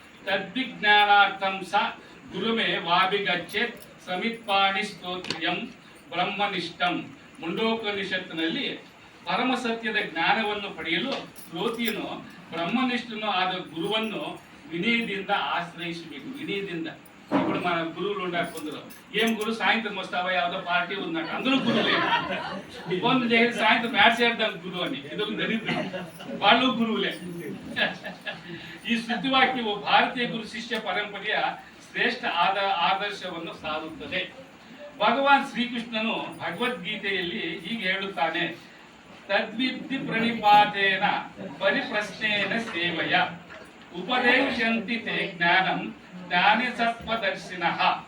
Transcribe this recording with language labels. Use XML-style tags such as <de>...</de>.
<sa>ತದ್ವಿಜ್ಞಾನಾರ್ಥಂ ಸ ಗುರುಮೇ ವಾಭಿಗಚ್ಚೇತ್ ಸಮಿತ್ಪಾಣಿ ಸ್ತೋತ್ರ್ಯಂ ಬ್ರಹ್ಮನಿಷ್ಠಂ.</sa> <kn>ಮುಂಡೋಪನಿಷತ್ತಿನಲ್ಲಿ ಪರಮ ಸತ್ಯದ ಜ್ಞಾನವನ್ನು ಪಡೆಯಲು ಶ್ರೋತಿಯನು ಬ್ರಹ್ಮನಿಷ್ಠನು ಆದ ಗುರುವನ್ನು ವಿನಯದಿಂದ ಆಶ್ರಯಿಸಬೇಕು. ವಿನಯದಿಂದ.</kn> <te>ఇప్పుడు మన గురువులు ఉన్నారు కొందరు, ఏం గురు సాయంత్రం వస్తావా యావదో పార్టీ ఉందంట, అందరూ గురువులే. ఫోన్ చేసి సాయంత్రం మ్యాచ్ చేద్దాం గురువు అని, ఇదొక దరిద్రం. వాళ్ళు గురువులే.</te> <kn>ಈ ಸುದ್ದಿವಾಕ್ಯವು ಭಾರತೀಯ ಗುರು ಶಿಷ್ಯ ಪರಂಪರೆಯ ಶ್ರೇಷ್ಠ ಆದರ್ಶವನ್ನು ಸಾರುತ್ತದೆ. ಭಗವಾನ್ ಶ್ರೀಕೃಷ್ಣನು ಭಗವದ್ಗೀತೆಯಲ್ಲಿ ಹೀಗೆ ಹೇಳುತ್ತಾನೆ,</kn> <sa>ತದ್ವಿದ್ಧಿ ಪ್ರಣಿಪಾತೇನ ಪರಿಪ್ರಶ್ನೇನ ಸೇವಯ ಉಪದೇಶಂತಿ ತೇ ಜ್ಞಾನಂ ಜ್ಞಾನಿ ಸತ್ವದರ್ಶಿನಃ.</sa>